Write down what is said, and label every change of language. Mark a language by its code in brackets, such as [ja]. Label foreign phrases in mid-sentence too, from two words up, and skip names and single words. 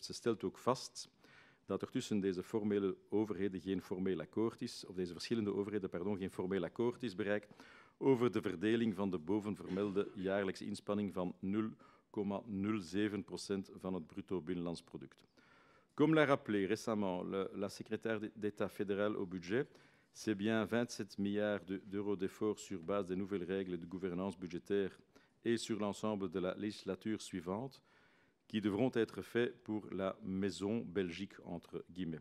[nl] Ze stelt ook vast dat er tussen deze formele overheden geen formeel akkoord is, of deze verschillende overheden, geen formeel akkoord is bereikt over de verdeling van de bovenvermelde jaarlijkse inspanning van 0,07% van het bruto binnenlands product. [fr] Comme l'a rappelé récemment la secrétaire d'État fédérale au budget, c'est bien 27 milliards d'euros d'efforts sur base des nouvelles règles de gouvernance budgétaire et sur l'ensemble de la législature suivante qui devront être faits pour la maison Belgique, entre guillemets.